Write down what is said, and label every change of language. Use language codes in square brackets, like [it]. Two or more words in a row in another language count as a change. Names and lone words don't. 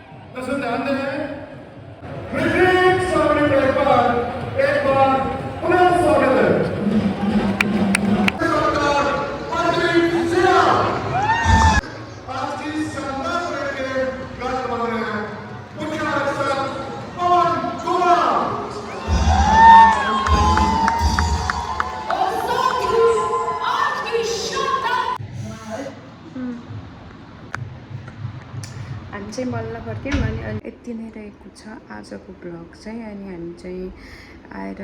[hi] दर्शन ध्यान दें ब्रिटिश स्वागत एक बार पुनः स्वागत है सरकार मंत्री सिया आज की शानदार परेड के गार्ड बन रहे हैं मुख्य आरक्षक पवन कुमार [ne] हामी चाहिँ बल्ल फर्क्यौँ अनि यति नै रहेको छ आजको ब्लग चाहिँ अनि हामी चाहिँ आएर